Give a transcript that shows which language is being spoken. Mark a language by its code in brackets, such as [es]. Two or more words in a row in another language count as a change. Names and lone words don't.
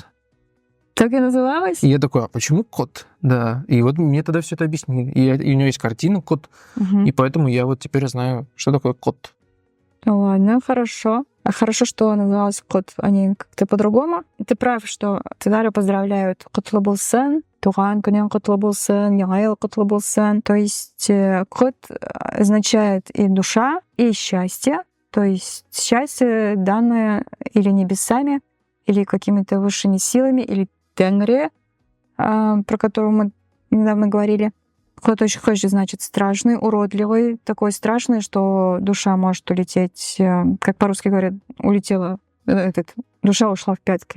[ru] Так и называлось? И я такой, а почему кот? Да. И вот мне тогда все это объяснили. И у него есть картина «Кот», и поэтому я вот теперь знаю, что такое кот. Ладно, хорошо. А хорошо, что называлось кот, а не как-то по-другому. Ты прав, что татары поздравляют [tt] «Кутлы булсын», «Туган күнең кутлы булсын», «Яңа ел кутлы булсын». [ru] То есть кот означает и душа, и счастье. То есть счастье, данное или небесами, или какими-то высшими силами, или Тенгри, про которого мы недавно говорили. Кот очень хочет, значит, страшный, уродливый, такой страшный, что душа может улететь, как по-русски говорят, улетела, душа ушла в пятки.